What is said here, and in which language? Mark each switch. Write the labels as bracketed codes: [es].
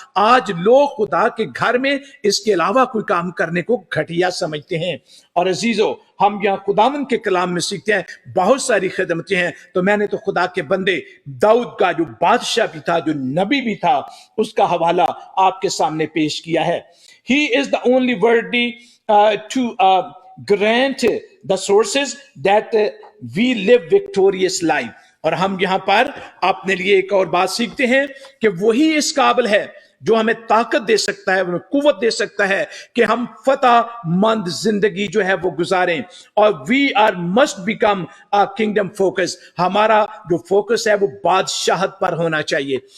[ur] آج لوگ خدا کے گھر میں اس کے علاوہ کوئی کام کرنے کو گھٹیا سمجھتے ہیں. اور عزیزو ہم یہاں خداوند کے کلام میں سیکھتے ہیں بہت ساری خدمتیں ہیں. تو میں نے تو خدا کے بندے داؤد کا جو بادشاہ بھی تھا, جو نبی بھی تھا, اس کا حوالہ آپ کے سامنے پیش کیا ہے. [en] He is the only worthy to grant the sources that we live victorious life. [ur] اور ہم یہاں پر اپنے لیے ایک اور بات سیکھتے ہیں کہ وہی اس قابل ہے جو ہمیں طاقت دے سکتا ہے, ہمیں قوت دے سکتا ہے کہ ہم فتح مند زندگی جو ہے وہ گزاریں. [en] اور we are must become kingdom focus. [ur] ہمارا جو فوکس ہے وہ بادشاہت پر ہونا چاہیے.